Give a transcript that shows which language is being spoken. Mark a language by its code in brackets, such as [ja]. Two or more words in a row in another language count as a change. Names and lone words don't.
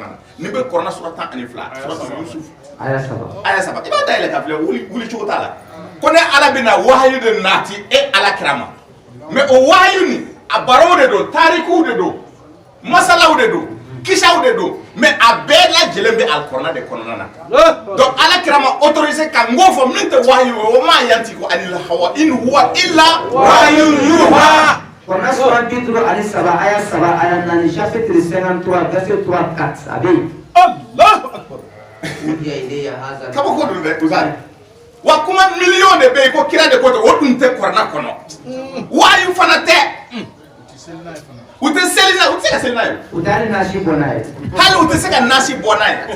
[bm] na ni bɛ kuranɛ sura 12 suratu Yusuf aya 3 i b'a dayɛlɛ ka filɛ wuli cogo t'a la ko ne ala bɛna wahayi de nati e alakira ma mais o wahayi ni a barow de don tarikuw de don masalaw de don kisaw de don mais a bɛɛ lajɛlen bɛ alikuranɛ de kɔnɔna na donc alakira ma autorisé ka ngo fɔ min tɛ wahayi o ma yanti ko [ar] عن الهوى إن هو إلا وحي يوحى. [bm] Kuranɛ sura 37 aya 3 aya 4 [fr] chapitre 53 verset 3-4 [bm] a bɛ yen. [ar] الله أكبر. [bm] Kaba ko dun dɛ uzali wa kuma million de bɛ yen ko kira de ko tɛ o dun tɛ kuranɛ kɔnɔ wahayi fana tɛ. U tɛ seli n'a ye, u tɛ se ka seli n'a ye. U tɛ hali nasi bɔ n'a ye. Hali u tɛ se ka nasi bɔ n'a ye.